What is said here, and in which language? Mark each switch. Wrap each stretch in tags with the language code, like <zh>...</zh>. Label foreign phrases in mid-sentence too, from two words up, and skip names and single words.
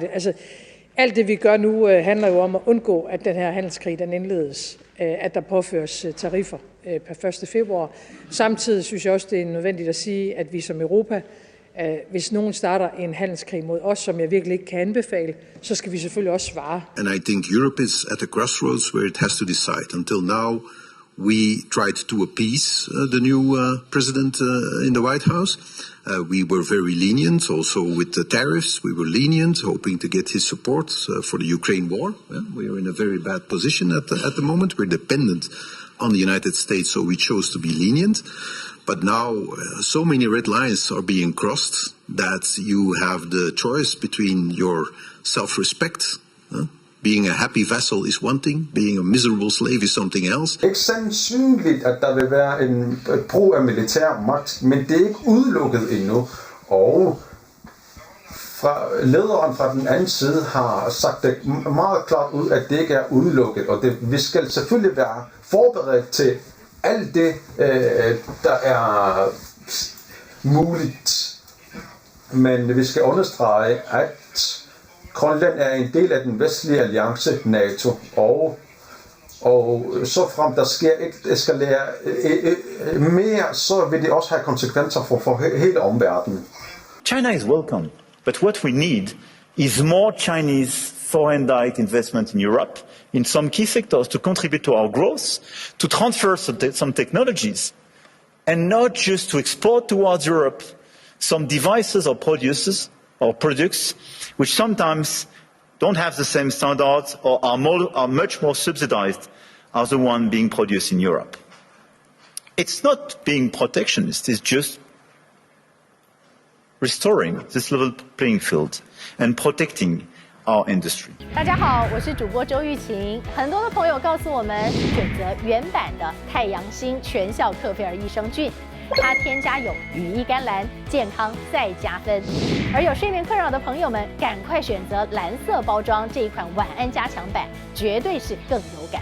<da>Altså, alt det vi gør nu handler jo om at undgå, at den her handelskrig den indledes, at der påføres tariffer per 1. februar. Samtidig synes jeg også, det er nødvendigt at sige, at vi som Europa, hvis nogen starter en handelskrig mod os, som jeg virkelig ikke kan anbefale, så skal vi selvfølgelig også svare.</da> <en>And I think Europe is at a crossroads where it has to decide. Until now, we tried to appease the new president in the White House. We were very lenient, also with the tariffs. We were lenient, hoping to get his support for the Ukraine war. We are in a very bad position at the moment. We're dependent on the United States, so we chose to be lenient. But now so many red lines are being crossed that you have the choice between your self-respect. Being a happy vassal is one thing, being a miserable slave is something else.</en> <da>Det er ikke sandsynligt, at der vil være en brug af militær magt, men det er ikke udelukket endnu. Og lederen fra den anden side har sagt det meget klart ud, at det ikke er udelukket. Og vi skal selvfølgelig være forberedt til alt det, der er muligt. Men vi skal understrege, at Grønland er en del af den vestlige alliance NATO, og så frem der sker eskalere mere, så vil det også have konsekvenser for hele omverdenen.</da> <en>China is welcome, but what we need is more Chinese foreign direct investment in Europe, in some key sectors to contribute to our growth, to transfer some technologies, and not just to export towards Europe some devices or products which sometimes don't have the same standards or are much more subsidized as the one being produced in Europe. It's not being protectionist, it's just restoring this level playing field and protecting our industry.</en> <zh>大家好，我是主播周玉琴。很多的朋友告诉我们，选择原版的太阳星全效克菲尔益生菌。它添加有羽衣甘蓝，健康再加分。而有睡眠困扰的朋友们，赶快选择蓝色包装这一款晚安加强版，绝对是更有感。</zh>